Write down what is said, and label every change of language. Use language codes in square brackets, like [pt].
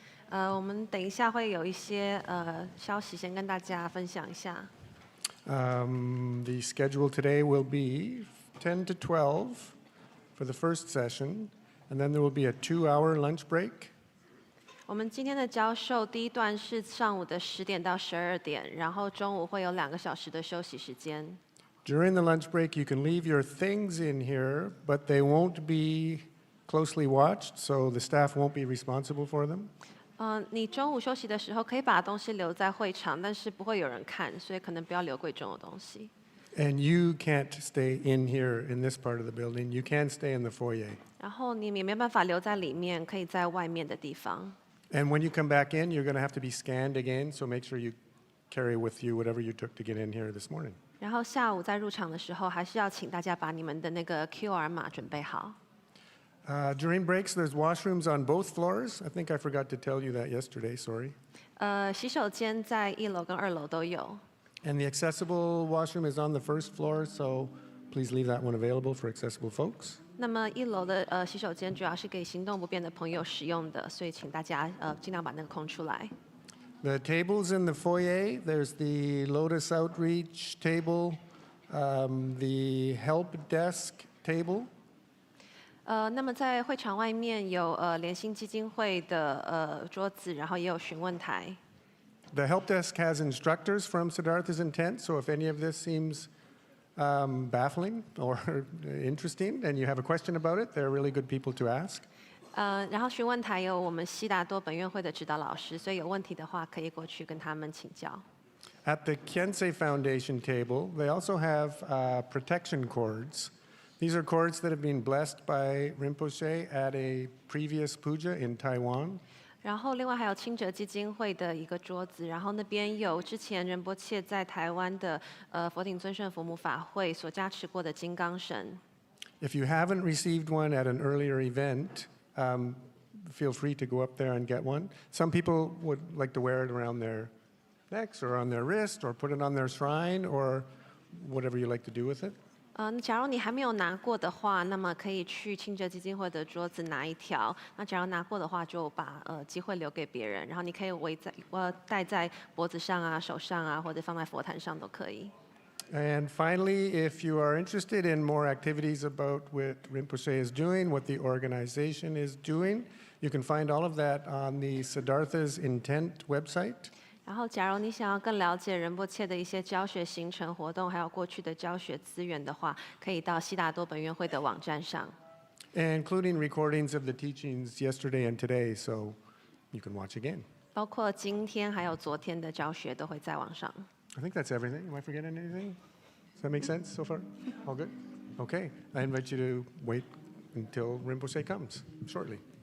[zh] 我们等一下会有一些消息，先跟大家分享一下。 [en] The schedule today will be 10 to 12 for the first session, and then there will be a 2-hour lunch break. [zh] 我们今天的教授第一段是上午的10点到12点，然后中午会有2个小时的休息时间。 [en] During the lunch break, you can leave your things in here, but they won't be closely watched, so the staff won't be responsible for them. [zh] 你中午休息的时候可以把东西留在会场，但是不会有人看，所以可能不要留贵重的东西。 [en] And you can't stay in here in this part of the building. You can stay in the foyer. [zh] 然后你也没办法留在里面，可以在外面的地方。 [en] And when you come back in, you're going to have to be scanned again, so make sure you carry with you whatever you took to get in here this morning. [zh] 然后下午在入场的时候，还是要请大家把你们的那个 QR 码准备好。 [en] During breaks, there's washrooms on both floors. I think I forgot to tell you that yesterday, sorry. [zh] 洗手间在1楼跟2楼都有。 [en] And the accessible washroom is on the first floor, so please leave that one available for accessible folks. [zh] 那么1楼的洗手间主要是给行动不便的朋友使用的，所以请大家尽量把那个空出来。 [en] The tables in the foyer, there's the Lotus Outreach table, the help desk table. [zh] 那么在会场外面有联心基金会的桌子，然后也有询问台。 [en] The help desk has instructors from Siddhartha's Intent, so if any of this seems baffling or interesting and you have a question about it, they're really good people to ask. [zh] 然后询问台有我们悉达多本院会的指导老师，所以有问题的话可以过去跟他们请教。 [en] At the Khyentse Foundation table, they also have protection cords. These are cords that have been blessed by Rinpoche at a previous puja in Taiwan. [zh] 然后另外还有清哲基金会的一个桌子，然后那边有之前仁波切在台湾的佛顶尊胜佛母法会所加持过的金刚绳。 [en] If you haven't received one at an earlier event, feel free to go up there and get one. Some people would like to wear it around their necks or on their wrist or put it on their shrine or whatever you like to do with it. [zh] 假如你还没有拿过的话，那么可以去清哲基金会的桌子拿一条。那假如拿过的话，就把机会留给别人，然后你可以戴在脖子上啊、手上啊，或者放在佛坛上都可以。 [en] And finally, if you are interested in more activities about what Rinpoche is doing, what the organization is doing, you can find all of that on the Siddhartha's Intent website. [zh] 然后，假如你想要更了解仁波切的一些教学行程活动，还有过去的教学资源的话，可以到悉达多本院会的网站上。 [en] Including recordings of the teachings yesterday and today, so you can watch again. [zh] 包括今天还有昨天的教学都会在网上。 [en] I think that's everything. Am I forgetting anything? Does that make sense so far? All good? Okay. I invite you to wait until Rinpoche comes shortly.